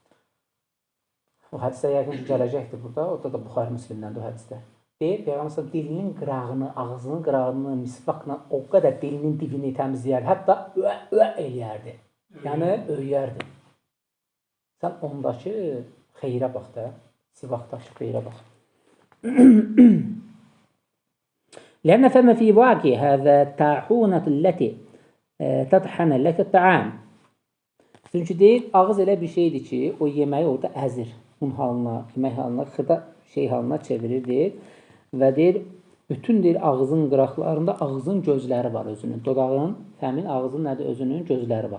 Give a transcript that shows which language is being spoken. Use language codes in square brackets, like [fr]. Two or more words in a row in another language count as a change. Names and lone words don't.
[az] O hədisdə yəqin ki, gələcəkdir burada. Orada da Buxari Müslimdəndir o hədisdə. Deyir, Peyğəmbər dilinin qırağını, ağzının qırağını, misvaqla o qədər dilinin dibini təmizləyər, hətta eləyərdi. Yəni, öyərdi. Sən ondakı xeyrə bax da. Sivaqdakı xeyrə bax. [ar] لأن فما في واقع هذا الطاحونة التي تطحن لك الطعام. [az] Çünki deyir, ağız elə bir şeydir ki, o yeməyi orada əzir. Un halına, yemək halına, xırda şey halına çevirir, deyir. Və deyir, bütün deyir, ağzın qıraqlarında ağzın gözləri var özünün. Dodağın, həmin ağzın nədir? Özünün gözləri var.